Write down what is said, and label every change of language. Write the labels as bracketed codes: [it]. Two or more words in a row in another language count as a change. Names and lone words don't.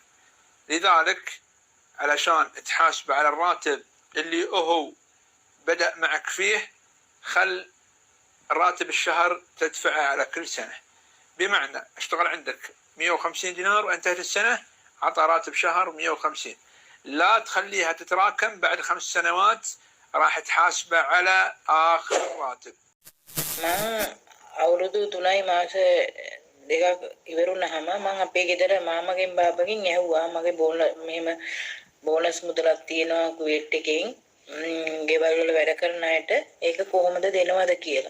[ar] لذلك علشان تحاسب على الراتب اللي هو بدأ معك فيه خل راتب الشهر تدفعه على كل سنة. بمعنى اشتغل عندك 150 دينار وانتهت السنة عطى راتب شهر 150. لا تخليها تتراكم بعد 5 سنوات راح تحاسبه على آخر راتب. [si] අවුරුදු 3යි මාස දෙකක් ඉවරුනහම මම අපේ ගෙදර මාමගෙන් බාබගෙන් ඇහුවා මගේ මෙහෙම බෝනස් මුදලක් තියෙනවා කුවේට් එකෙන් ගෙවල් වල වැඩ කරන අයට ඒක කොහොමද දෙනවද කියලා.